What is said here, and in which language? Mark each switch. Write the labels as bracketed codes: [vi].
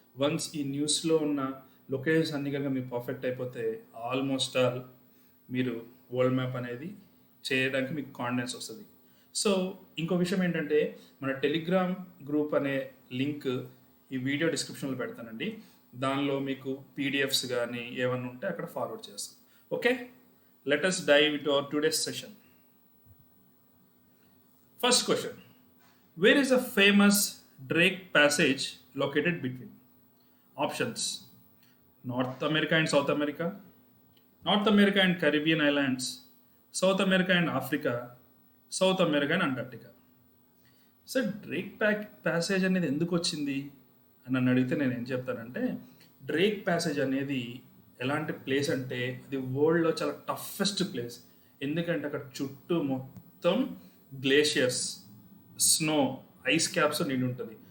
[te] Once ఈ న్యూస్లో ఉన్న లొకేషన్స్ అన్ని కనుక మీరు పర్ఫెక్ట్ అయిపోతే ఆల్మోస్ట్ ఆల్ మీరు వరల్డ్ మ్యాప్ అనేది చేయడానికి మీకు కాన్ఫిడెన్స్ వస్తుంది. సో ఇంకో విషయం ఏంటంటే, మన టెలిగ్రామ్ గ్రూప్ అనే లింక్ ఈ వీడియో డిస్క్రిప్షన్లో పెడతానండి. దానిలో మీకు పీడిఎఫ్స్ కానీ ఏమన్నా ఉంటే అక్కడ ఫార్వర్డ్ చేస్తాను. [en] Okay, let us dive into our today's session. First question: where is a famous Drake Passage located between? Options: North America and South America, North America and Caribbean Islands, South America and Africa, South America and Antarctica. [te] Sir Drake passage అనేది ఎందుకు వచ్చింది అని నన్ను అడిగితే నేను ఏం చెప్తానంటే, Drake passage అనేది ఎలాంటి ప్లేస్ అంటే అది వరల్డ్లో చాలా టఫెస్ట్ ప్లేస్. ఎందుకంటే అక్కడ చుట్టూ మొత్తం గ్లేషియర్స్, స్నో, ఐస్ క్యాప్స్ నిండి ఉంటుంది.